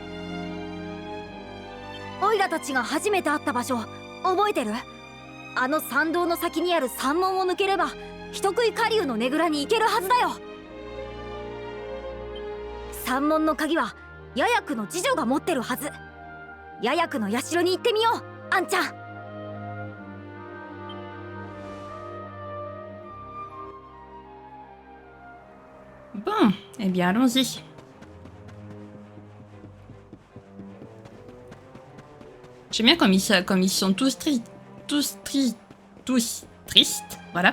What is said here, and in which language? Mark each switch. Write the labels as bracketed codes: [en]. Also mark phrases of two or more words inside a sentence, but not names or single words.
[ja] おいらたちが初めて会った場所覚えてる？あの参道の先にある山門を抜ければ人食い下流のねぐらに行けるはずだよ。山門の鍵はヤヤクの次女が持ってるはず。ヤヤクの社に行ってみよう、あんちゃん。 [fr] Bon, eh bien allons-y. J'aime bien comme ils sont tous tristes, voilà.